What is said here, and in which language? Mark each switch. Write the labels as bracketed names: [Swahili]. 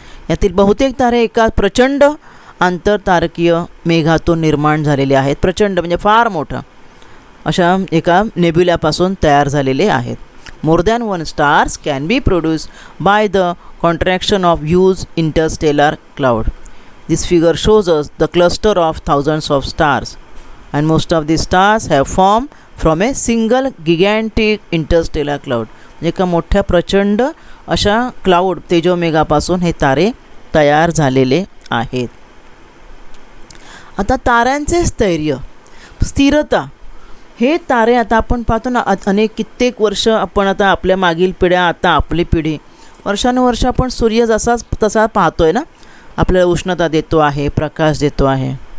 [Marathi] यातील बहुतेक तारे एका प्रचंड आंतरतारकीय मेघातून निर्माण झालेले आहेत. प्रचंड म्हणजे फार मोठं अशा एका नेब्युल्यापासून तयार झालेले आहेत. [English] More than one stars can be produce by the contraction of huge interstellar cloud. This figure shows us the cluster of thousands of stars, and most of these stars have formed from a single gigantic interstellar cloud. [Marathi] म्हणजे एका मोठ्या प्रचंड अशा cloud तेजोमेघापासून हे तारे तयार झालेले आहेत. आता ताऱ्यांचे स्थैर्य, स्थिरता, हे तारे आता आपण पाहतो ना, अनेक कित्येक वर्ष आपण आता आपल्या मागील पिढ्या, आता आपली पिढी, वर्षानुवर्ष आपण सूर्य जसाच तसा पाहतोय ना, आपल्याला उष्णता देतो आहे, प्रकाश देतो आहे.